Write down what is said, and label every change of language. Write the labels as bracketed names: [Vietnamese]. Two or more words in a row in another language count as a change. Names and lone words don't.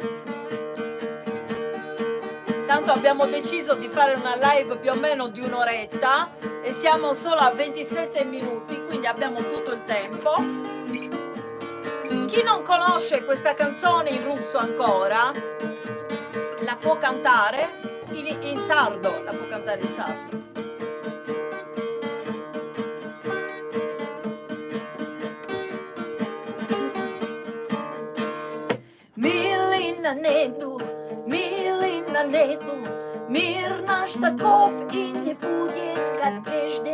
[Italian] Tanto abbiamo deciso di fare una live più o meno di un'oretta e siamo solo a 27 minuti, quindi abbiamo tutto il tempo. Chi non conosce questa canzone in russo ancora, la può cantare in sardo, la può cantare in sardo. [Russian] Милый Наnedu, мир наш таков и не будет, как прежде.